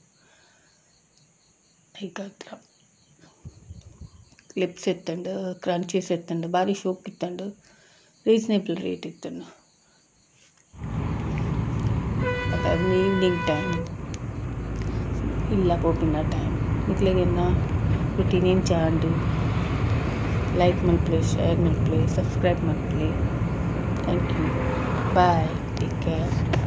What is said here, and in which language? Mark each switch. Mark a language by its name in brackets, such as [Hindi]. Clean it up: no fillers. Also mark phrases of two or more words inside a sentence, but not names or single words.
[Tulu] ಹತ್ರ ಕ್ಲಿಪ್ಸ್ ಎತ್ತಂಡು ಕ್ರಂಚೀಸ್ ಎತ್ತಂಡು ಭಾರಿ ಶೋಕ್ ಇತ್ತಂಡು [English] reasonable rate [Tulu] ಇತ್ತಂಡು [English] evening time [Tulu] ಇಲ್ಲ ಪೋಪಿನ ಟೈಮ್ ಇಟ್ಲೆಗೆನ್ನ ರುಟೀನ್ ಏನು ಚಾಂಡು [English] like my play, share my play, subscribe my play. Thank you. Bye. Take care.